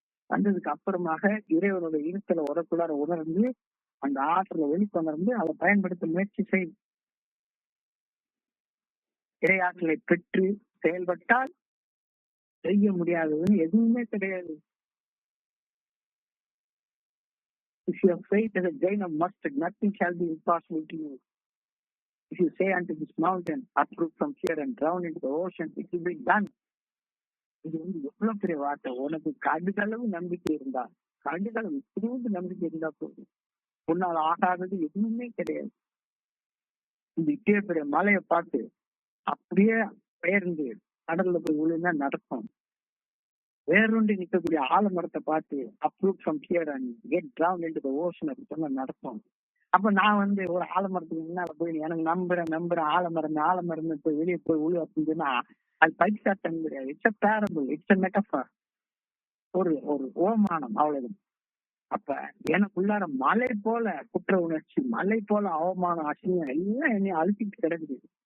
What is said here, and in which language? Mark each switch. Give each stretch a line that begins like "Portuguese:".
Tamil: வந்ததுக்கு அப்புறமாக இறைவனோட இருத்தலை உரக்குள்ளார உணர்ந்து அந்த ஆற்றலை வெளிக்கொணர்ந்து அதை பயன்படுத்த முயற்சி செய். இறை ஆற்றலை பெற்று செயல்பட்டால் செய்ய முடியாததுன்னு எதுவுமே கிடையாது.
English: If your faith is a grain of mustard, nothing shall be impossible to you. If you say unto this mountain, uproot from here and drown into the ocean, it will be done.
Tamil: இது எவ்வளவு பெரிய வார்த்தை. உனக்கு கடுகளவு நம்பிக்கை இருந்தா, கடுகளவு திரும்ப நம்பிக்கை இருந்தா போதும். உன்னால் ஆகாதது எதுவுமே கிடையாது. இந்த இட்டே பெரிய மலையை பார்த்து அப்படியே பெயர்ந்து கடல்ல போய் விழுந்தா நடக்கும். வேறொன்று நிற்கக்கூடிய ஆலமரத்தை பார்த்து
English: uproot from here and get drowned into the ocean
Tamil: அப்படி சொன்னா நடக்கும். அப்ப நான் ஒரு ஆலமரத்துக்கு முன்னால போய் எனக்கு நம்புறேன் ஆலமரம் போய் வெளியே போய் விழு அப்படின்னு சொன்னா அது பைசாட்டம் கிடையாது.
English: it's a parable, it's a metaphor,
Tamil: ஒரு ஓமானம், அவ்வளவு. அப்ப எனக்குள்ளார மலை போல குற்ற உணர்ச்சி, மலை போல அவமானம், அசிங்கம் எல்லாம் என்னை அழுத்திட்டு கிடக்குது.